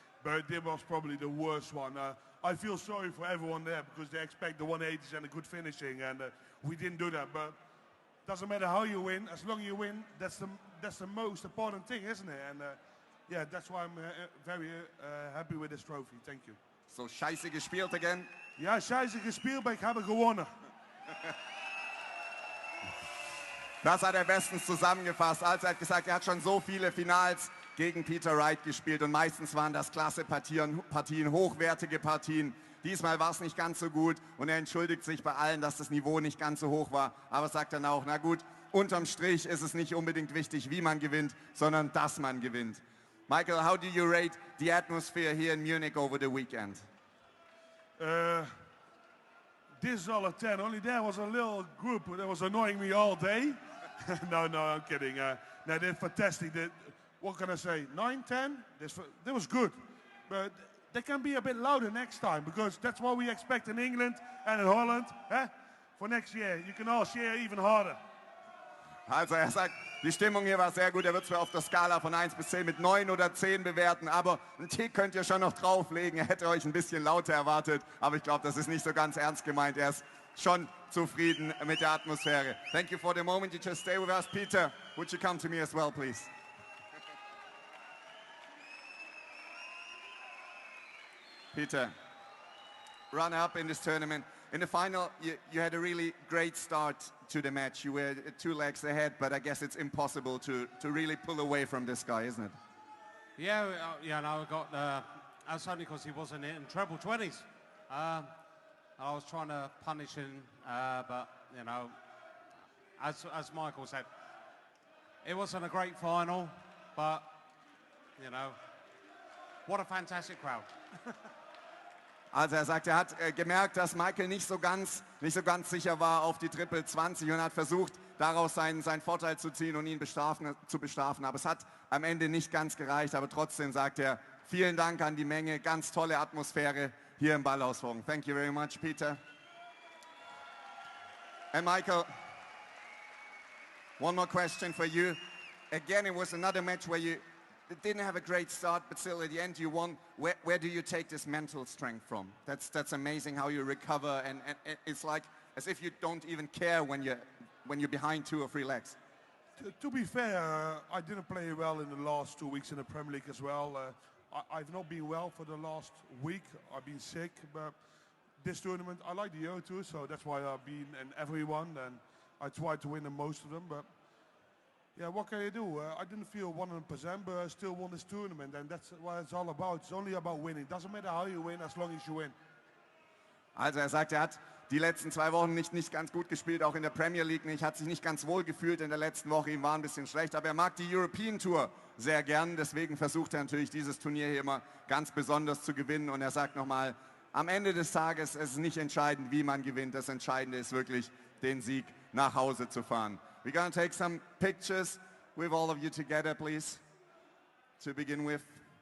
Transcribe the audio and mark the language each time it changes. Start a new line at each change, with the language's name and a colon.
English: But this was probably the worst one. I feel sorry for everyone there because they expect the 180s and a good finishing, and we didn't do that. But doesn't matter how you win, as long as you win, that's the most important thing, isn't it? And yeah, that's why I'm very happy with this trophy. Thank you.
German: So scheiße gespielt again? Ja, scheiße gespielt, aber ich habe gewonnen. Das hat er bestens zusammengefasst. Also er hat gesagt, er hat schon so viele Finals gegen Peter Wright gespielt und meistens waren das klasse Partien, hochwertige Partien. Diesmal war es nicht ganz so gut und er entschuldigt sich bei allen, dass das Niveau nicht ganz so hoch war. Aber sagt dann auch, na gut, unterm Strich ist es nicht unbedingt wichtig, wie man gewinnt, sondern dass man gewinnt.
English: Michael, how do you rate the atmosphere here in Munich over the weekend? This is all a 10. Only there was a little group that was annoying me all day. No, I'm kidding. No, they're fantastic. What can I say? 9, 10? That was good. But they can be a bit louder next time, because that's what we expect in England and in Holland. For next year, you can all cheer even harder.
German: Also er sagt, die Stimmung hier war sehr gut. Er wird zwar auf der Skala von 1 bis 10 mit 9 oder 10 bewerten, aber einen Tick könnt ihr schon noch drauflegen. Er hätte euch ein bisschen lauter erwartet, aber ich glaube, das ist nicht so ganz ernst gemeint. Er ist schon zufrieden mit der Atmosphäre.
English: Thank you for the moment. You just stay with us. Peter, would you come to me as well, please? Peter, runner-up in this tournament. In the final, you had a really great start to the match. You were 2 legs ahead, but I guess it's impossible to really pull away from this guy, isn't it? Yeah, no, that's only because he wasn't in treble 20s. I was trying to punish him, but, you know, as Michael said, it wasn't a great final, but, you know, what a fantastic crowd.
German: Also er sagt, er hat gemerkt, dass Michael nicht so ganz sicher war auf die Triple 20 und hat versucht, daraus seinen Vorteil zu ziehen und ihn zu bestrafen. Aber es hat am Ende nicht ganz gereicht. Aber trotzdem sagt er, vielen Dank an die Menge, ganz tolle Atmosphäre hier im Ballhausforum.
English: Thank you very much, Peter. And Michael, one more question for you. Again, it was another match where you didn't have a great start, but still at the end you won. Where do you take this mental strength from? That's amazing how you recover, and it's like as if you don't even care when you're behind 2 or 3 legs. To be fair, I didn't play well in the last 2 weeks in the Premier League as well. I've not been well for the last week. I've been sick, but this tournament I like the O2, so that's why I've been in every one, and I tried to win in most of them. But yeah, what can you do? I didn't feel 100%, but I still won this tournament, and that's what it's all about. It's only about winning. It doesn't matter how you win, as long as you win.
German: Also er sagt, er hat die letzten 2 Wochen nicht ganz gut gespielt, auch in der Premier League nicht, hat sich nicht ganz wohl gefühlt in der letzten Woche, ihm war ein bisschen schlecht, aber er mag die European Tour sehr gern, deswegen versucht er natürlich dieses Turnier hier immer ganz besonders zu gewinnen, und er sagt nochmal, am Ende des Tages ist es nicht entscheidend, wie man gewinnt, das Entscheidende ist wirklich, den Sieg nach Hause zu fahren.
English: We're going to take some pictures with all of you together, please, to begin with.